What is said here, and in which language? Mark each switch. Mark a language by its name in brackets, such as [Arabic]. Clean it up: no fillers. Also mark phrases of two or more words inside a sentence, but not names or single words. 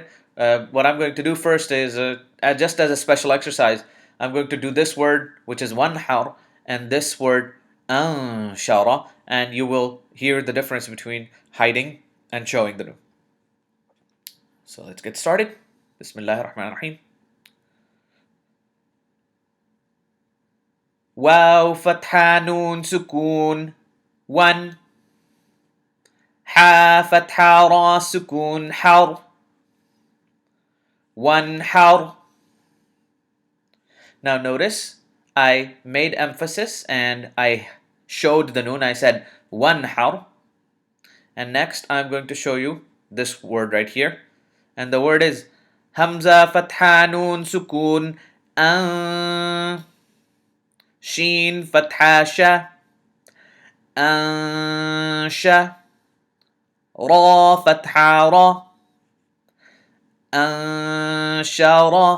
[English] What I'm going to do first is, just as a special exercise, I'm going to do this word, which is one har, and this word shara, and you will hear the difference between hiding and showing the noon. So let's get started. [Arabic] بسم الله الرحمن الرحيم. واو فتحة نون سكون 1. ها فتحة را سكون هر 1 هر. [English] Now notice I made emphasis and I showed the noon. I said 1 har. And next I'm going to show you this word right here. And the word is [Arabic] همزة فتحة نون سكون شين فتحة شا شا را فتحة را شرا.